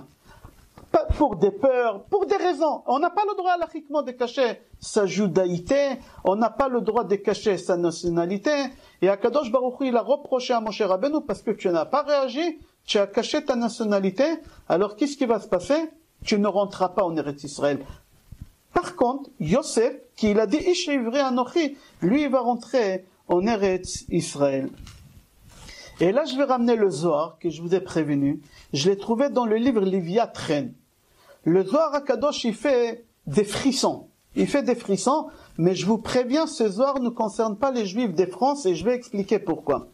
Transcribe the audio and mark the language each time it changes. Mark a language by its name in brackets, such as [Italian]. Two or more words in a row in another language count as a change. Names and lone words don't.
[French] Pas pour des peurs, pour des raisons. On n'a pas le droit laïquement de cacher sa judaïté, on n'a pas le droit de cacher sa nationalité. Et [Hebrew] הקדוש ברוך הוא, [French] il a reproché à Moshe Rabbeinu parce que tu n'as pas réagi, tu as caché ta nationalité. Alors qu'est-ce qui va se passer? Tu ne rentreras pas en Eretz Israël. Par contre, Yosef, qui il a dit [Hebrew] איש עברי אנוכי, [French] lui il va rentrer en Eretz Israël. Et là, je vais ramener le Zohar, que je vous ai prévenu. Je l'ai trouvé dans le livre Léviathan. Le Zohar HaKadosh, il fait des frissons. Il fait des frissons, mais je vous préviens, ce Zohar ne concerne pas les Juifs de France, et je vais expliquer pourquoi.